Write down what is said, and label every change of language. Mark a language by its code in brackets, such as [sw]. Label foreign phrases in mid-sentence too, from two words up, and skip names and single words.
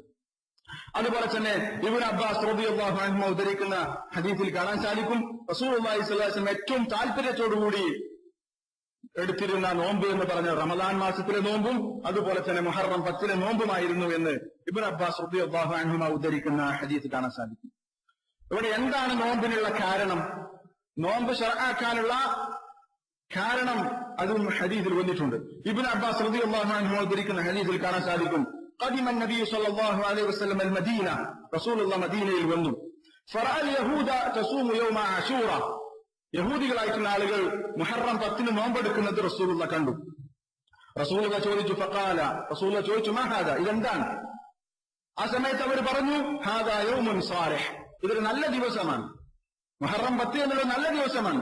[ml] അതുപോലെ തന്നെ ഇബ്നു അബ്ബാസ് [ar] رضي الله عنه [ml] ഉദ്ധരിക്കുന്ന ഹദീസിൽ കാണാൻ സാധിക്കും, റസൂലുള്ളാഹി [ar] صلى الله عليه وسلم [ml] ഏറ്റവും താല്പര്യത്തോടുകൂടി എടുത്തിരുന്ന നോമ്പ് എന്ന് പറഞ്ഞ റമളാൻ മാസത്തിലെ നോമ്പും അതുപോലെ തന്നെ മുഹറം 10ലെ നോമ്പുമായിരുന്നു എന്ന് ഇബ്നു അബ്ബാസ് [ar] رضي الله عنه [ml] ഉദ്ധരിക്കുന്ന ഹദീസ് കാണാൻ സാധിക്കും. ഇവിടെ എന്താണ് നോമ്പിനുള്ള കാരണം? നോമ്പ് ശർആക്കാനുള്ള കാരണം അതും ഹദീസിൽ വന്നിട്ടുണ്ട്. ഇബ്നു അബ്ബാസ് [ar] رضي الله عنه [ml] ഉദ്ധരിക്കുന്ന ഹദീസിൽ കാണാൻ സാധിക്കും, [ar] قدم النبي صلى الله عليه وسلم المدينة. رسول الله [ml] മദീനയിൽ വന്നു. [ar] فرأى اليهود تصوم يوم عاشوراء. [ml] യഹൂദികളായിട്ടുള്ള ആളുകൾ മുഹറം 10ന് നോമ്പെടുക്കുന്നത് റസൂലുള്ളാഹി കണ്ടു. റസൂലുള്ളാഹി ചോദിച്ചു, ഫഖാല, റസൂലുള്ളാഹി ചോദിച്ചു, [ar] ما هذا, [ml] ഇതെന്താണ്? ആ സമയത്ത് അവർ പറഞ്ഞു, [ar] هذا يوم صالح, [ml] ഇതൊരു നല്ല ദിവസമാണ്. മുഹറം 10 എന്നുള്ളത് നല്ല ദിവസമാണ്.